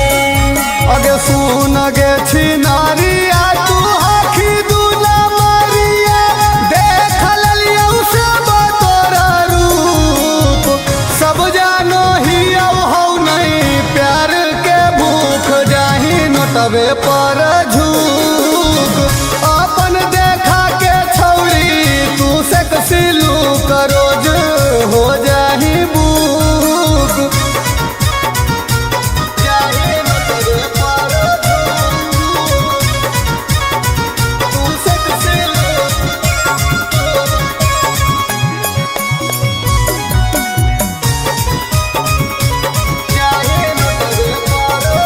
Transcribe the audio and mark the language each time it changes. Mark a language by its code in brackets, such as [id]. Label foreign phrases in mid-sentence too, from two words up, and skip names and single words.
[mag] अगे सुन गे छिनारिया तू आखी दूना मारिया देख ललियौ सब तोरा रूप। सब जानो ही हौ नहीं प्यार के भूख जाही नोटवे पर झूक। अपन देखा के छौड़ी तू [en] sexy look [mag] रोज हो जाही बुक। जाही नोटवे पर तू [en] sexy look. [mag] जाही नोटवे पर